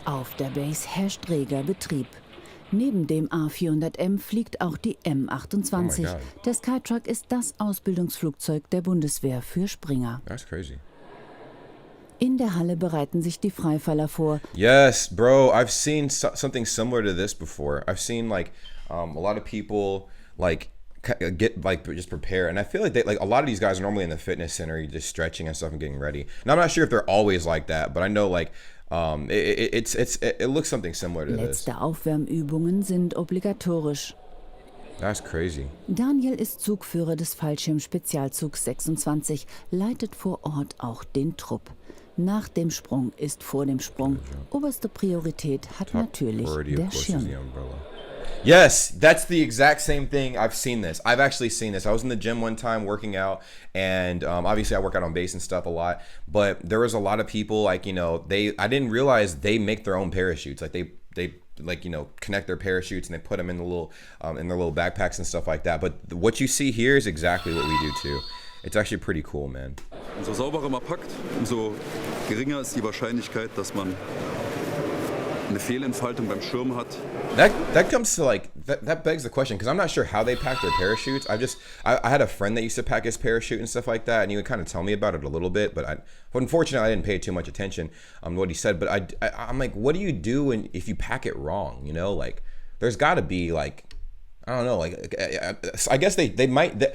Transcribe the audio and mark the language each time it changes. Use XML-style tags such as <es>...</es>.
<de>Auf der Base herrscht reger Betrieb. Neben dem A400M fliegt auch die M28. Der Skytruck ist das Ausbildungsflugzeug der Bundeswehr für Springer.</de> <en>That's crazy.</en> <de>In der Halle bereiten sich die Freifaller vor.</de> <en>Yes, bro, I've seen something similar to this before. I've seen like a lot of people like get like just prepare, and I feel like a lot of these guys are normally in the fitness center, just stretching and stuff and getting ready. And I'm not sure if they're always like that, but I know like it looks something similar to this.</en> <de>Letzte Aufwärmübungen sind obligatorisch.</de> <en>That's crazy.</en> <de>Daniel ist Zugführer des Fallschirm-Spezialzugs 26, leitet vor Ort auch den Trupp. Nach dem Sprung ist vor dem Sprung. Oberste Priorität hat natürlich der Schirm.</de> <en>Yes, that's the exact same thing. I've seen this. I've actually seen this. I was in the gym one time working out, and obviously I work out on base and stuff a lot, but there was a lot of people like, you know, I didn't realize they make their own parachutes. Like they like, you know, connect their parachutes and they put them in the little in their little backpacks and stuff like that. But what you see here is exactly what we do too. It's actually pretty cool, man.</en> <de>Umso sauberer man packt, umso geringer ist die Wahrscheinlichkeit, dass man eine Fehlentfaltung beim Schirm hat.</de> <en>That comes to like that begs the question, because I'm not sure how they pack their parachutes. I had a friend that used to pack his parachute and stuff like that, and he would kind of tell me about it a little bit, but unfortunately I didn't pay too much attention to what he said. But I'm like, what do you do if you pack it wrong? You know, like there's got to be like, I don't know, like I guess they might.</en>